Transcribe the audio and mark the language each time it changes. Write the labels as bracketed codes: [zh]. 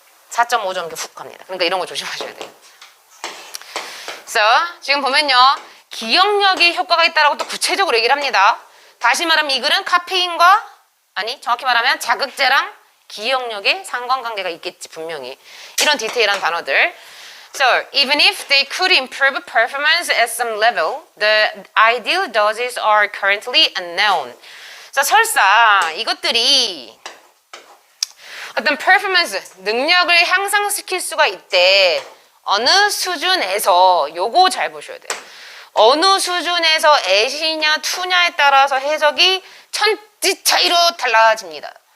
[ko] 4.5점 이렇게 훅 갑니다. 그러니까 이런 거 조심하셔야 돼요. 그래서 지금 보면요. 기억력이 효과가 있다라고 또 구체적으로 얘기를 합니다. 다시 말하면 이 글은 카페인과 아니 정확히 말하면 자극제랑 기억력에 상관관계가 있겠지 분명히. 이런 디테일한 단어들. [en] So, even if they could improve performance at some level, the ideal doses are currently unknown. [ko] 자, 설사 이것들이 어떤 performance, 능력을 향상시킬 수가 있대. 어느 수준에서, 요거 잘 보셔야 돼요. 어느 수준에서 애시냐 투냐에 따라서 해석이 천지 차이로 달라집니다.